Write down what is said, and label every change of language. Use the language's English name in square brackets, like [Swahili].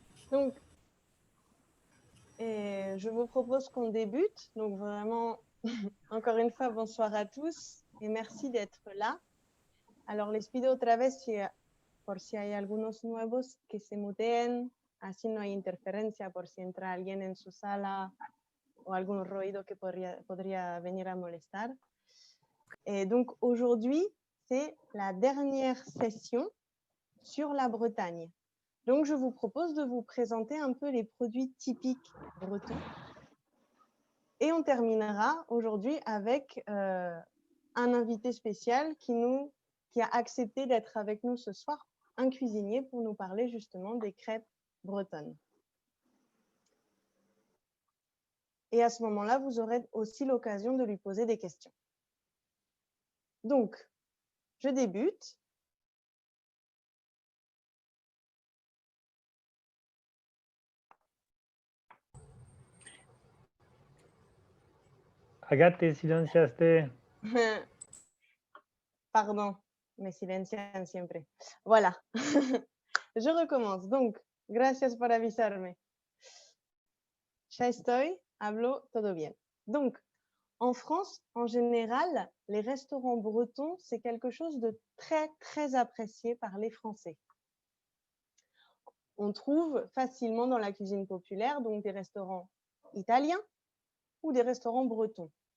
[French] Donc, je vous propose qu'on débute. Donc, vraiment, encore une fois, bonsoir à tous et merci d'être là. [Spanish] Alors, les pido otra vez, por si hay algunos nuevos, que se muteen, así no hay interferencia por si entra alguien en su sala o algún ruido que podría venir a molestar. [French] Et donc, aujourd'hui, c'est la dernière session sur la Bretagne. Donc, je vous propose de vous présenter un peu les produits typiques bretons. Et on terminera aujourd'hui avec un invité spécial qui a accepté d'être avec nous ce soir, un cuisinier, pour nous parler justement des crêpes bretonnes. Et à ce moment-là, vous aurez aussi l'occasion de lui poser des questions. Donc, je débute. [Spanish] Agathe, silenciaste. [French] Pardon, [Spanish] me silencian siempre. [French] Voilà. Je recommence. [Spanish] Donc, gracias por avisarme. Ya estoy, hablo todo bien. [French] Donc, en France, en général, les restaurants bretons, c'est quelque chose de très, très apprécié par les Français. On trouve facilement dans la cuisine populaire donc des restaurants italiens ou des restaurants bretons.